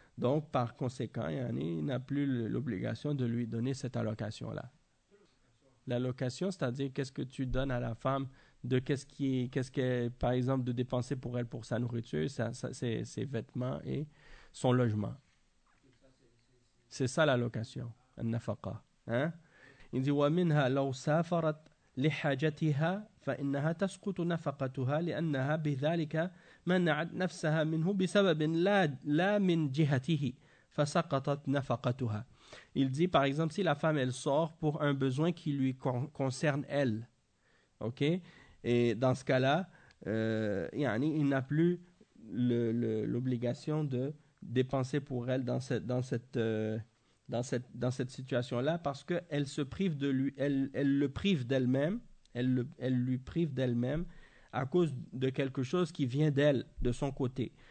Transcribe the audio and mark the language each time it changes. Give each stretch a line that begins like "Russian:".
French: Donc, par conséquent, il n'a plus l'obligation de lui donner cette allocation-là. L'allocation, c'est-à-dire qu'est-ce que tu donnes à la femme de qu'est-ce qu'elle, par exemple, de dépenser pour elle pour sa nourriture, ses vêtements et son logement. C'est ça l'allocation, an-nafaqa. Hein? Il dit,
Arabic: wa minha law safarat لحاجتها فإنها تسقط نفقتها لأنها بذلك منعت نفسها منه بسبب لا من جهته فسقطت نفقتها.
French: Il dit par exemple si la femme elle sort pour un besoin qui lui concerne elle, ok, et dans ce cas-là, il n'a plus l'obligation de dépenser pour elle dans cette situation-là, parce que elle se prive de lui, elle le prive d'elle-même, elle lui prive d'elle-même à cause de quelque chose qui vient d'elle, de son côté.